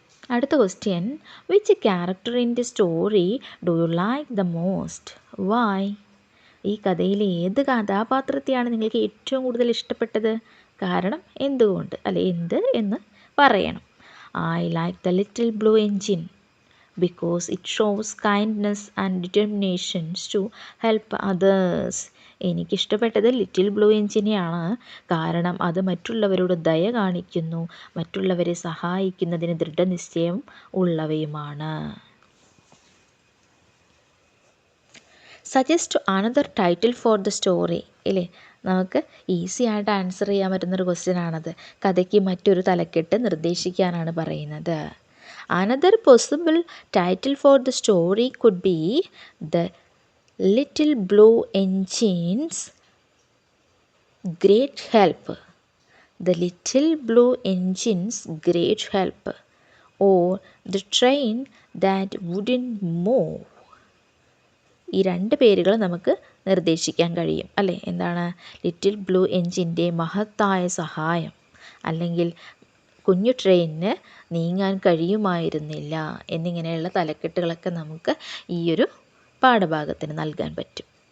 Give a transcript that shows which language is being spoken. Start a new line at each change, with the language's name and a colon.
English: അടുത്ത question, which character in the story do you like the most? Why?
Malayalam: ഈ കഥയിലെ ഏത് കഥാപാത്രത്തെയാണ് നിങ്ങൾക്ക് ഏറ്റവും കൂടുതൽ ഇഷ്ടപ്പെട്ടത്? കാരണം എന്തുകൊണ്ട്? അല്ലെ എന്ത് എന്ന് പറയണം.
English: I like the little blue engine because it shows kindness and determinations to help others.
Malayalam: എനിക്കിഷ്ടപ്പെട്ടത് little blue എഞ്ചിനെയാണ്. കാരണം അത് മറ്റുള്ളവരോട് ദയ കാണിക്കുന്നു, മറ്റുള്ളവരെ സഹായിക്കുന്നതിന് ദൃഢനിശ്ചയം ഉള്ളവയുമാണ്.
English: Suggest another title for the story.
Malayalam: ഇല്ലേ, നമുക്ക് ഈസി ആയിട്ട് ആൻസർ ചെയ്യാൻ പറ്റുന്നൊരു ക്വസ്റ്റ്യൻ ആണത്. കഥയ്ക്ക് മറ്റൊരു തലക്കെട്ട് നിർദ്ദേശിക്കാനാണ് പറയുന്നത്.
English: Another possible title for the story could be The Little Blue Engine's Great Help. The Little Blue Engine's Great Help, or The Train That Wouldn't Move.
Malayalam: ഈ രണ്ട് പേരുകൾ നമുക്ക് നിർദ്ദേശിക്കാൻ കഴിയും അല്ലേ. എന്താണ്? ലിറ്റിൽ ബ്ലൂ എഞ്ചിൻ്റെ മഹത്തായ സഹായം, അല്ലെങ്കിൽ കുഞ്ഞു ട്രെയിനിന് നീങ്ങാൻ കഴിയുമായിരുന്നില്ല എന്നിങ്ങനെയുള്ള തലക്കെട്ടുകളൊക്കെ നമുക്ക് ഈ ഒരു പാഠഭാഗത്തിന് നൽകാൻ പറ്റും.